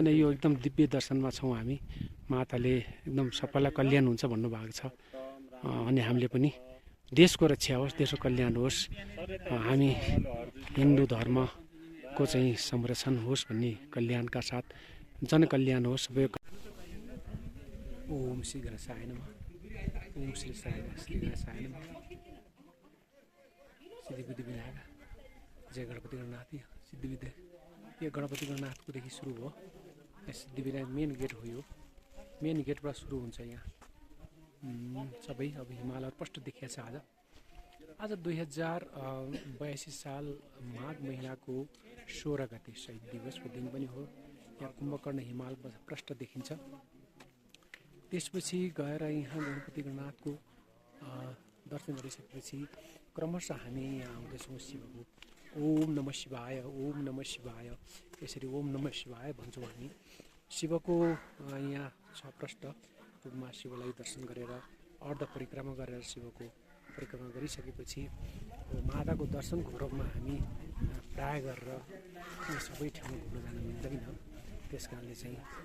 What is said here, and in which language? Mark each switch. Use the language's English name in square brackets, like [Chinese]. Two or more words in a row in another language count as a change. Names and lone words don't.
[Nepali] यो एकदम दिव्य दर्शनमा छौँ हामी। माताले एकदम सबैलाई कल्याण हुन्छ भन्नुभएको छ। अनि हामीले पनि देशको रक्षा होस्, देशको कल्याण होस्, हामी हिन्दू धर्मको चाहिँ संरक्षण होस् भन्ने कल्याणका साथ जनकल्याण होस्। [Sanskrit] ओम श्री गणेशाय नमः। श्री साई श्री गणेश सायनम सिद्धि विधि विनायक जय गणपति गणनाथ सिद्धि विधि [Nepali] यो गणपति गणनाथकोदेखि सुरु हो सिद्धि विनायक [English] main gate [Nepali] हो यो मेन गेटबाट सुरु हुन्छ यहाँ सबै अब हिमालय स्पष्ट देखिएको छ आज 2082 साल माघ महिनाको 16 गते शहीद दिवसको दिन पनि हो यहाँ कुम्भकर्ण हिमाल प्रष्ट देखिन्छ त्यसपछि गएर यहाँ गणपति गणनाथको दर्शन गरिसकेपछि क्रमशः हामी यहाँ आउँदैछौँ शिवको [Sanskrit] ओम नमः शिवाय [Nepali] यसरी [Sanskrit] ओम नमः शिवाय [Nepali] भन्छौँ हामी शिवको यहाँ छ प्रष्ट रूपमा शिवलाई दर्शन गरेर अर्ध परिक्रमा गरेर शिवको परिक्रमा गरिसकेपछि माताको दर्शनको क्रममा हामी प्राय गरेर सबै ठाउँ घुम्न जान मिल्दैन त्यस कारणले चाहिँ